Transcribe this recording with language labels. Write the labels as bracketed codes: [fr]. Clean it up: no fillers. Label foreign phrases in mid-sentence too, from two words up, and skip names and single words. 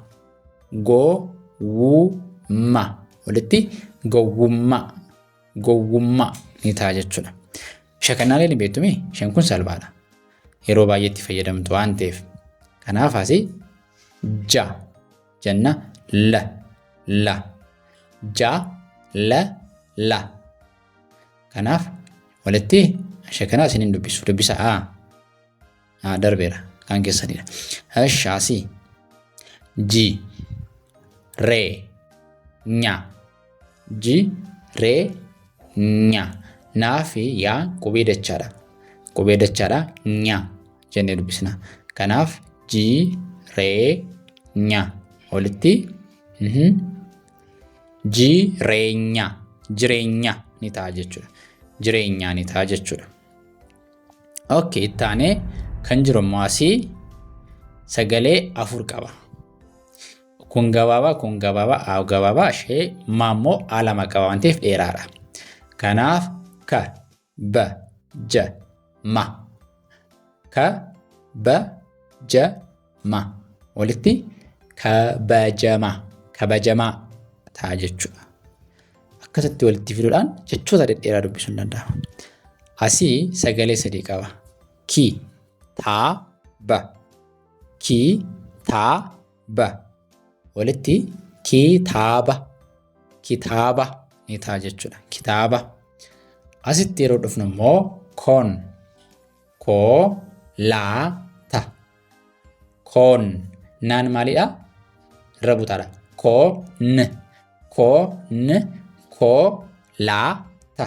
[om] Gowwuma. Walitti gowwummaa. Gowwummaa ni ta'a jechuudha. Shakannaalee ni beektu mee? Isheen kun salphaadha. Yeroo baay'eetti fayyadamtu waan ta'eef. Kanaaf asii ja jenna la. Ja la. Kanaaf walitti shakanaa isiniin dubbisu. Dubbisa darbeera kan keessanidha. Asii ji re nya. Ji re nya. Naa fi yaa qubee dachaadha. Qubee dachaadha nya jennee dubbisna. Kanaaf ji re nya. Walitti jireenya. Jireenya ni ta'a jechuudha. Jireenya ni ta'a jechuudha. Okay, ittaanee kan jiru immoo asii sagalee afur qaba. Kun gabaabaa, ishee maammoo alama qaba waan ta'eef dheeraadha. Kanaaf ka ba ja ma. Ka ba ja ma. Walitti kabajamaa ta'a jechuudha. Akkasitti walitti fiduudhaan jechoota dhedheeraa dubbisuun danda'ama. Asii sagalee sadii qaba. Ki taa ba. Ki taa ba. Walitti kitaaba. Kitaaba ni ta'a jechuudha. Kitaaba. Asitti yeroo dhufnu immoo koon. Koolaata. Koon. Naan maalidha? Irra butaadha. Koolaata.